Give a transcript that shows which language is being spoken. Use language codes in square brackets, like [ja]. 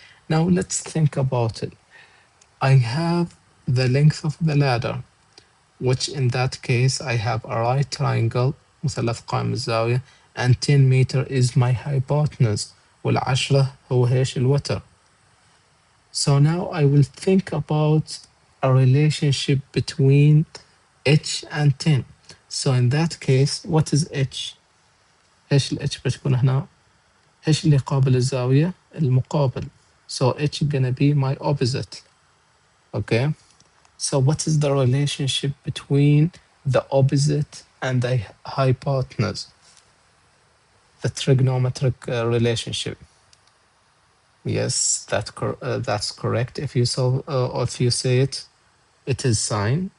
[en] Now let's think about it. I have the length of the ladder, which in that case I have a right triangle [ar] مثلث قائم الزاوية [en] and 10 meter is my hypotenuse [ar] وال10 هو ايش الوتر. [en] So now I will think about a relationship between h and 10. So in that case what is h؟ [ar] ايش ال h بتكون هنا؟ ايش اللي قابل الزاوية؟ المقابل. [en] So h gonna be my opposite. Okay. So what is the relationship between the opposite and the hypotenuse? The trigonometric relationship. Yes, that's correct. If you or if you say it, it is sine.